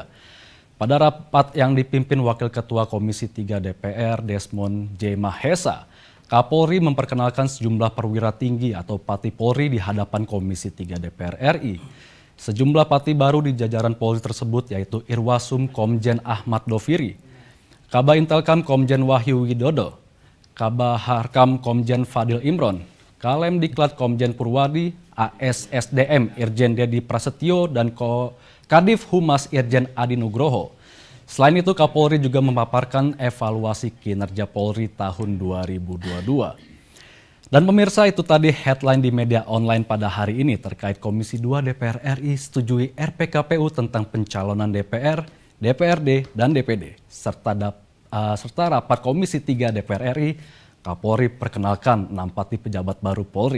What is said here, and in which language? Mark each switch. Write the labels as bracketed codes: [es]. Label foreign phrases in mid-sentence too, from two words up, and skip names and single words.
[id] Pada rapat yang dipimpin Wakil Ketua Komisi 3 DPR Desmond J. Mahesa, Kapolri memperkenalkan sejumlah perwira tinggi atau pati Polri di hadapan Komisi 3 DPR RI. Sejumlah pati baru di jajaran Polri tersebut yaitu Irwasum Komjen Ahmad Doviri, Kabah Intelkam Komjen Wahyu Widodo, Kabah Harkam Komjen Fadil Imron, Kalem Diklat Komjen Purwadi, ASSDM Irjen Dedi Prasetyo, dan Kadif Humas Irjen Adi Nugroho. Selain itu, Kapolri juga memaparkan evaluasi kinerja Polri tahun 2022. Dan pemirsa, itu tadi headline di media online pada hari ini terkait Komisi 2 DPR RI setujui RPKPU tentang pencalonan DPR, DPRD, dan DPD, serta rapat Komisi 3 DPR RI, Kapolri perkenalkan 6 pati pejabat baru Polri.